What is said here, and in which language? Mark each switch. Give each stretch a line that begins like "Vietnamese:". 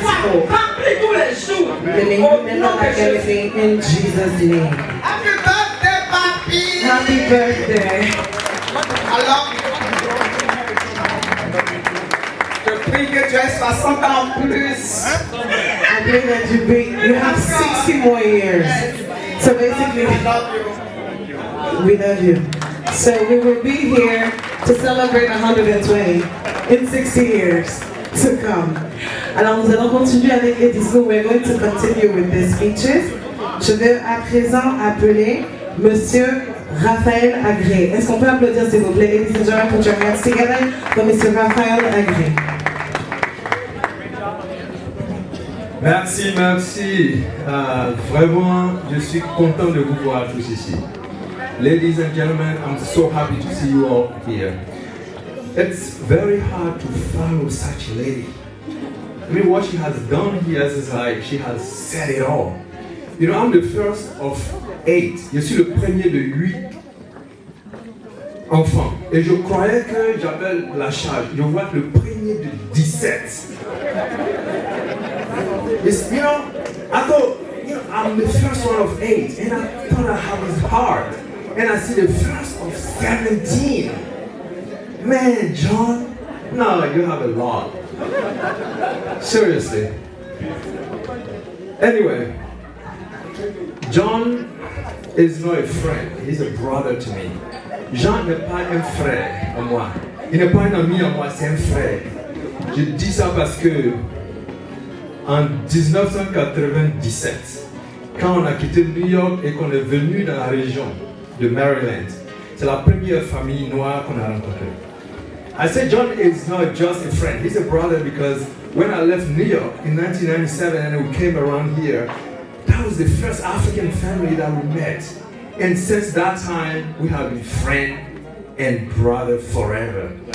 French: soir
English: more.
French: remplis tous les jours.
English: May you
French: Au
English: never
French: nom de
English: lack
French: Jésus.
English: anything in Jesus' name. Happy birthday, papi! Happy birthday.
French: Alors, je prie que tu aies 60 ans en plus.
English: I pray that you have 60 more years. So basically, I love you. we love you. So we will be here to celebrate 120 in 60 years to come.
French: Alors nous allons continuer avec les discours.
English: We're going to continue with the speeches.
French: Je vais à présent appeler Monsieur Raphaël Agré. Est-ce qu'on peut applaudir s'il vous plaît?
English: Ladies and gentlemen, put your hands together for Mr. Raphaël Agré.
French: Merci, merci. Vraiment, je suis content de vous voir tous ici.
English: Ladies and gentlemen, I'm so happy to see you all here. It's very hard to follow such a lady. I mean, what she has done here is like she has said it all. You know, I'm the first of 8.
French: Je suis le premier de 8 enfants. Et je croyais que j'avais la charge. Je vois le premier de 17.
English: It's, you know, I thought, you know, I'm the first one of 8, and I thought I had it hard. And I see the first of 17. Man, John, no, you have a lot. Seriously. Anyway, John is not a friend, he's a brother to me.
French: Jean n'est pas un frère à moi. Il n'est pas un ami à moi, c'est un frère. Je dis ça parce que en 1997, quand on a quitté New York et qu'on est venu dans la région de Maryland, c'est la première famille noire qu'on a rencontrée.
English: I said John is not just a friend, he's a brother because when I left New York in 1997 and we came around here, that was the first African family that we met. And since that time, we have been friend and brother forever.